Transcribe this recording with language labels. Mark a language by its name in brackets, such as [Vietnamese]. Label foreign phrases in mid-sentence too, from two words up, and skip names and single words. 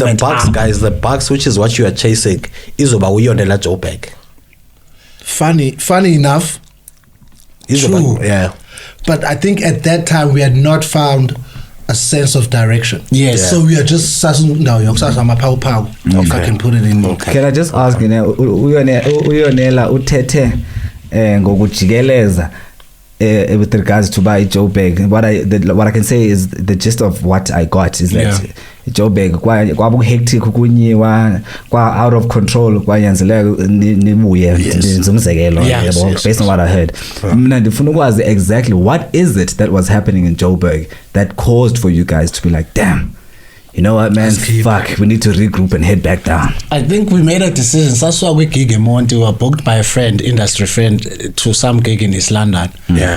[English] But the bugs, guys, the bugs, which is what you are chasing, is about Yonela Joburg. Funny enough, true. Yeah. But I think at that time we had not found a sense of direction. Yes. So we are just if I can put it in. Can I just ask, [Xhosa] Uyonela uthethe ngokujikeleza [English] with regards to by Joburg. What I can say is the gist of what I got is that Joburg [Xhosa] kwabu hectic kunyiwa kwa [English] out of control [Xhosa] kwanyanzeleka nibuye ngizumzekelo [English] based on what I heard. [Xhosa] Mina ndifuna ukwazi [English] exactly what is it that was happening in Joburg that caused for you guys to be like, damn, you know what, man, fuck, we need to regroup and head back down. I think we made a decision. That's why we gig in Monty. We were booked by a friend, industry friend, to some gig in East London. Yeah.